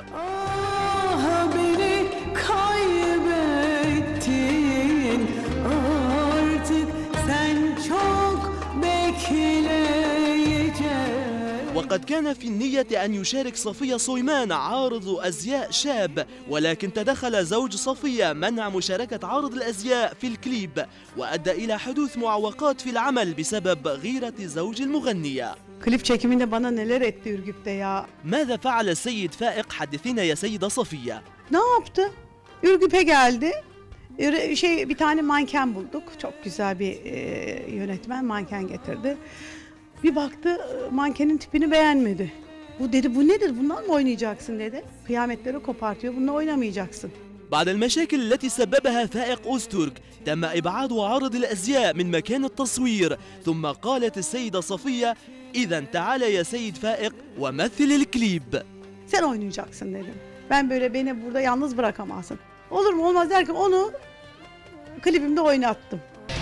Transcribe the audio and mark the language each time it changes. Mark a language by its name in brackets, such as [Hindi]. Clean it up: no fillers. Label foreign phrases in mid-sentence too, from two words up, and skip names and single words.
[Arabic] وقد كان في النية أن يشارك صفية صويمان عارض أزياء شاب، ولكن تدخل زوج صفية منع مشاركة عارض الأزياء في الكليب، وأدى إلى حدوث معوقات في العمل بسبب غيرة زوج المغنية. [Turkish] Klip çekiminde bana neler etti Ürgüp'te ya. [Arabic] ماذا فعل السيد فائق؟ حدثينا يا سيدة صفية. [Turkish] Ne yaptı? Ürgüp'e geldi. Bir tane manken bulduk. Çok güzel bir yönetmen manken getirdi. Bir baktı mankenin tipini beğenmedi. Bu dedi, bu nedir? Bundan mı oynayacaksın dedi. Kıyametleri kopartıyor. Bununla oynamayacaksın. [Arabic] بعد المشاكل التي سببها فائق أوزتورك تم إبعاد عارض الأزياء من مكان التصوير، ثم قالت السيدة صفية: إذا تعال يا سيد فائق ومثل الكليب. [Turkish] Sen oynayacaksın dedim. Beni burada yalnız bırakamazsın. Olur mu olmaz derken onu klibimde oynattım.